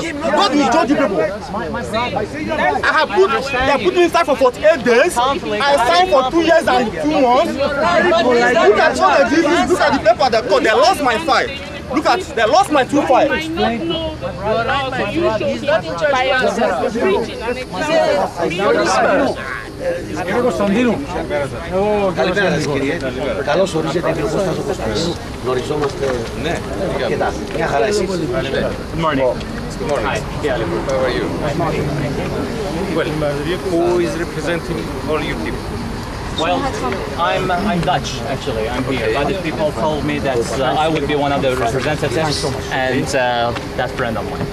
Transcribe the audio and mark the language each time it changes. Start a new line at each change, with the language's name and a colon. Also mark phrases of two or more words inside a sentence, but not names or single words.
English: What me judge you people? They put me inside for 48 days. I signed for 2 years and 2 months. Look at what they did. Look at the paper they got. They lost my file. Look at, they lost my 2 files. He's not in charge by yourself.
Greek: Καλημέρα σας κύριε. Καλώς ορίσατε κύριε Κώστα Κωνσταντίνου. Γνωριζόμαστε. Ναι. Κοιτά, μια χαρά εσείς.
English: Good morning. Good morning. Hi. Yeah. How are you? Well, who is representing all you people? Well, I'm Dutch actually. I'm here. But people told me that I would be one of the representatives, and that's friend of mine.